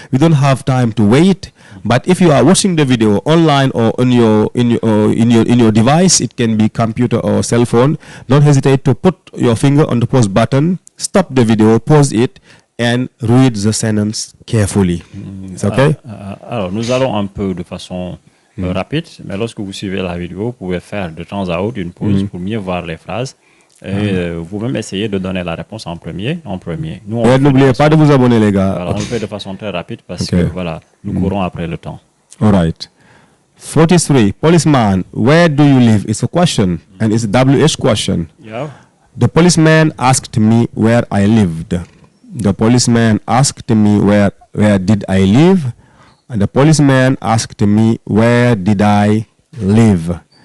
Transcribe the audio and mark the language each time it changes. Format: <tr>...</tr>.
<en>We don't have time to wait. But if you are watching the video online or on in your device, it can be computer or cell phone. Don't hesitate to put your finger on the pause button. Stop the video, pause it, and read the sentence carefully. It's okay?</en> <fr>Alors, nous allons un peu de façon rapide, mais lorsque vous suivez la vidéo, vous pouvez faire de temps à autre une pause pour mieux voir les phrases. Et vous-même essayez de donner la réponse en premier. Nous, on Et n'oubliez pas de vous abonner, les gars. Voilà, on le fait de façon très rapide parce que voilà, nous courons après le temps.</fr> <en>All right. 43. Policeman, where do you live? It's a question, and it's a WH question. Yeah. The policeman asked me where I lived. The policeman asked me where did I live, and the policeman asked me where did I live.</en>